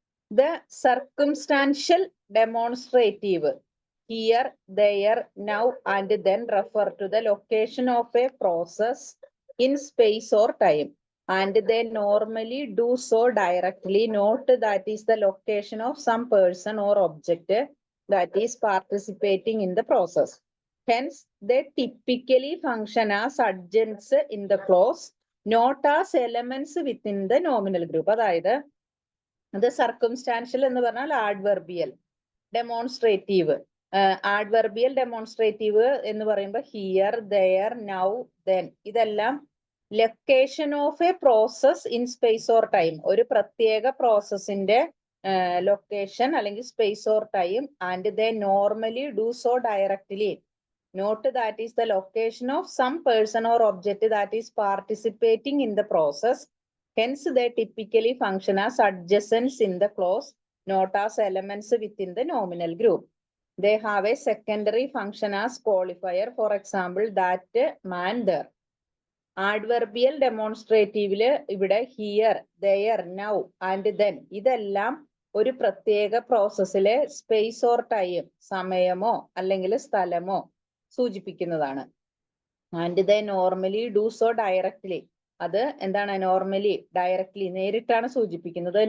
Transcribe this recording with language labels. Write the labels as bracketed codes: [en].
[en] The circumstantial demonstrative here, there, now and then refer to the location of a process in space or time, and they normally do so directly. Note that is the location of some person or object that is participating in the process. Hence, they typically function as adjuncts in the clause, not as elements within the nominal group. [ml] അതായത് അത് circumstantial എന്ന് പറഞ്ഞാൽ ആഡ്വർബിയൽ demonstrative. ആഡ്വർബിയൽ demonstrative എന്ന് പറയുമ്പോൾ here, there, now, then ഇതെല്ലാം [en] location of a process in space or time, [ml] ഒരു പ്രത്യേക പ്രോസസ്സിന്റെ location അല്ലെങ്കിൽ space or time. [en] And they normally do so directly. Note that is the location of some person or object that is participating in the process. Hence they typically function as adjuncts in the clause, not as elements within the nominal group. They have a secondary function as qualifier. For example, that, man, there. [ml] ആഡ്വർബിയൽ ഡെമോൺസ്ട്രേറ്റീവില് ഇവിടെ here, there, now and then ഇതെല്ലാം ഒരു പ്രത്യേക പ്രോസസ്സിലെ space or time, സമയമോ അല്ലെങ്കിൽ സ്ഥലമോ സൂചിപ്പിക്കുന്നതാണ്. [en] and they normally do so directly, [ml] അത് എന്താണ് നോർമലി ഡയറക്ട്ലി നേരിട്ടാണ് സൂചിപ്പിക്കുന്നത്.